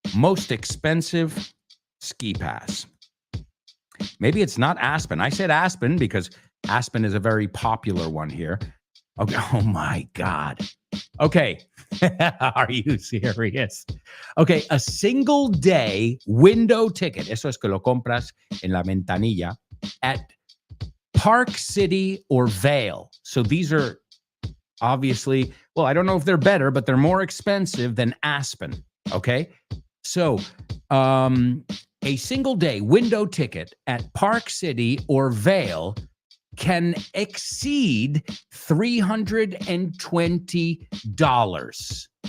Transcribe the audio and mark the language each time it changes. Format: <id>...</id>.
<en>Most expensive ski pass. Maybe it's not Aspen. I said Aspen because Aspen is a very popular one here. Okay. Oh my God. Okay. Are you serious? Okay. A single day window ticket.</en> <es>Eso es que lo compras en la ventanilla</es> <en>at Park City or Vail. So these are obviously, well, I don't know if they're better, but they're more expensive than Aspen. Okay. So, a single day window ticket at Park City or Vail can exceed $320.</en>